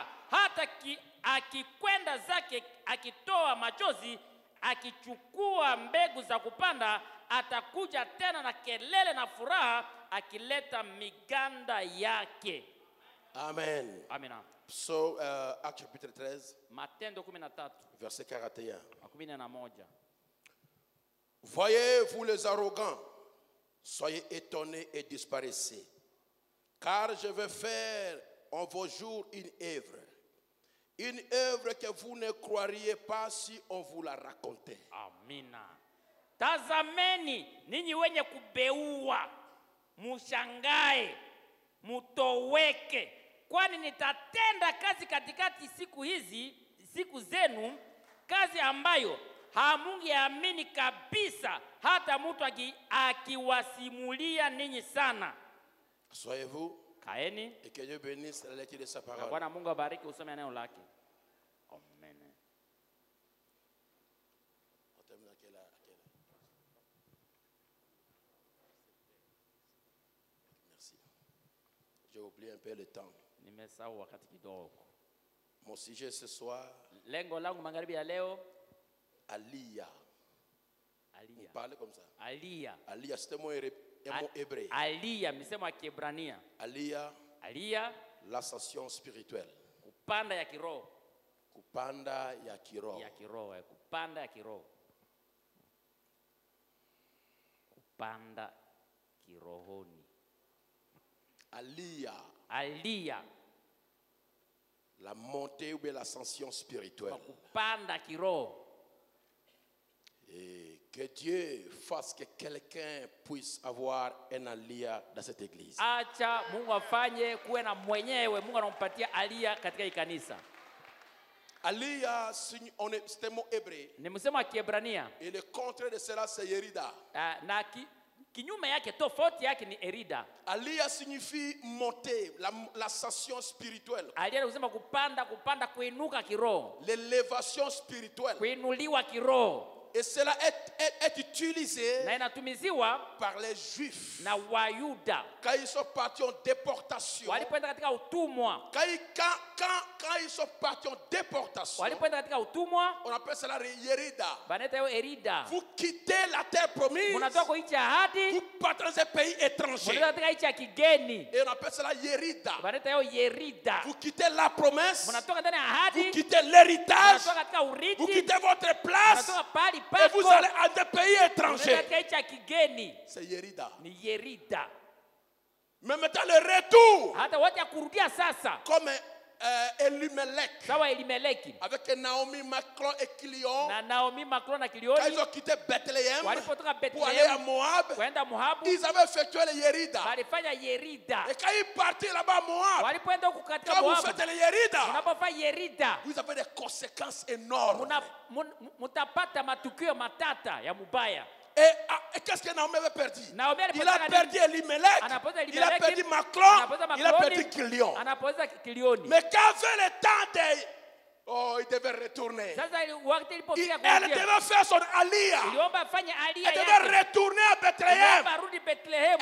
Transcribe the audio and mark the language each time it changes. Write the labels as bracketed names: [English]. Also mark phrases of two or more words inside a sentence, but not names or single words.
[Swahili] Hata akikwenda zake akitoa machozi, akichukua mbegu za kupanda, atakuja tena na kelele na furaha, akileta miganda yake. Amen. Amina. [French] So, Acte chapitre 13, [Swahili] Matendo 13, [French] verset 41. 41. Voyez, vous les arrogants, soyez étonnés et disparaissez, car je vais faire en vos jours une œuvre que vous ne croiriez pas si on vous la racontait. [Swahili] Amina. Tazameni ninyi wenye kubeua, mushangae, mutoweke, kwani nitatenda kazi katikati siku zenu, kazi ambayo hamungeamini kabisa, hata mtu akiwasimulia ninyi sana. [French] Soyez-vous. [Swahili] Kaeni. [French] Et que Dieu bénisse la lecture de sa parole. [Swahili] Bwana Mungu abariki usome neno lake. Amen. [French] Merci. J'ai oublié un peu le temps. [Swahili] Nimesahau wakati kidogo. [French] Mon sujet ce soir. [Swahili] Lengo langu magharibi ya leo. [French] Alia. Alia. Vous parlez comme ça. Alia. Alia, c'est un mot hébreu. [Swahili] Alia, misemo ya Kiebrania. [French] Alia. Alia. L'ascension spirituelle. [Swahili] Kupanda ya kiroho. Kupanda ya kiroho. Ya kiroho, kupanda ya kiroho. Kupanda kirohoni. Alia. Alia. [French] La montée ou l'ascension spirituelle. [Swahili] Kupanda kiroho. [French] Et que Dieu fasse que quelqu'un puisse avoir un alia dans cette église. [Swahili] Acha Mungu afanye kuwe na mwenyewe Mungu anampatia alia katika hii kanisa. [French] Alia, c'est un mot hébreu. [Swahili] Ni msemo wa Kiebrania. [French] Et le contraire de cela c'est Yerida. [Swahili] Na kinyume yake, tofauti yake ni Erida. [French] Alia signifie monter, l'ascension spirituelle. [Swahili] Alia kusema kupanda, kuinuka kiroho. [French] L'élévation spirituelle. [Swahili] Kuinuliwa kiroho. [French] Et cela est utilisé par les Juifs [Swahili] na Wayuda [French] quand ils sont partis en déportation. [Swahili] Walipoenda katika utumwa. [French] Quand ils sont partis en déportation, [Swahili] walipoenda katika utumwa, [French] on appelle cela Yerida. [Swahili] Banaita yo Erida. [French] Vous quittez la terre promise. [Swahili] Munatoka nchi ya ahadi. [French] Vous partez dans un pays étranger. [Swahili] Munatoka katika nchi ya kigeni. [French] Et on appelle cela Yerida. [Swahili] Banaita yo Yerida. [French] Vous quittez la promesse. [Swahili] Munatoka ndani ya ahadi. [French] Vous quittez l'héritage. [Swahili] Munatoka katika urithi. [French] Vous quittez votre place. [Swahili] Munatoka pali pako. [French] Et vous allez à des pays étrangers. C'est Yerida. [Swahili] Ni Yerida. [French] Mais maintenant le retour. [Swahili] Hata wote kurudia sasa. [French] Comme Elimelech. [Swahili] Sawa Elimeleki. [French] Avec Naomi, Macron et Kilion. [Swahili] Na Naomi, Macron na Kilioni. [French] Quand ils ont quitté Bethléem. [Swahili] Walipotoka Bethléem. [French] Pour aller à Moab. [Swahili] Kwenda Moab. [French] Ils avaient effectué le Yerida. [Swahili] Walifanya Yerida. [French] Et quand ils partaient là-bas à Moab. [Swahili] Walipoenda huko katika Moab. Moab. [French] Quand vous faites le Yerida. [Swahili] Unapofanya Yerida. [French] Vous avez des conséquences énormes. [Swahili] Mutapata matukio matata ya mubaya. [French] Et qu'est-ce que Naomi avait perdu? Naomi il a perdu Elimelech, il a perdu Macron, il a perdu Kilion. Mais qu'avait le temps de... Oh, il devait retourner. Elle devait faire son alia. Elle devait retourner à Bethléem.